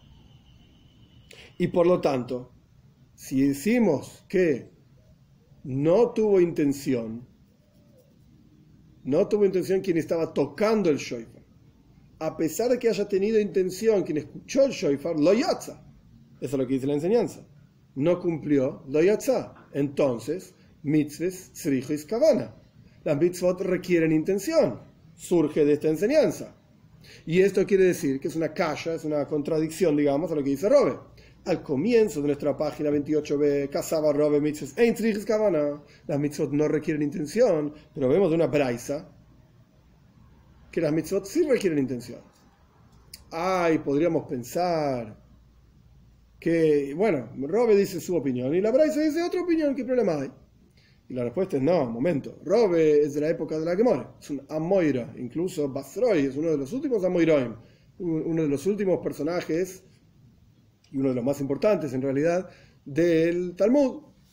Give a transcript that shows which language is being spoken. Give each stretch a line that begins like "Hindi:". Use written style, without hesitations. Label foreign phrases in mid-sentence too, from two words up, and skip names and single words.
Spanish: Y por lo tanto, si decimos que no tuvo intención quien estaba tocando el shofar, a pesar de que haya tenido intención, quien escuchó el shofar,
Hebrew: לא יצא.
Spanish: Eso es lo que dice la enseñanza. No cumplió,
Hebrew: לא יצא.
Spanish: Entonces,
Hebrew: מצוות צריכות כוונה.
Spanish: Las mitzvot requieren intención. Surge de esta enseñanza. Y esto quiere decir que es una kasha, es una contradicción, digamos, a lo que dice Robe. Al comienzo de nuestra página 28b,
Hebrew: קסבר רבא מצוות אין צריכות כוונה.
Spanish: Las mitzvot no requieren intención, pero vemos de una braisa que las mitzvot sí requieren intención. Podríamos pensar que, bueno, Robe dice su opinión y la braisa dice otra opinión, ¿qué problema hay? Y la respuesta es no, momento. Robe es de la época de la Gemora, es un Amoira, incluso Basroi es uno de los últimos Amoiroim, uno de los últimos personajes y uno de los más importantes en realidad del Talmud.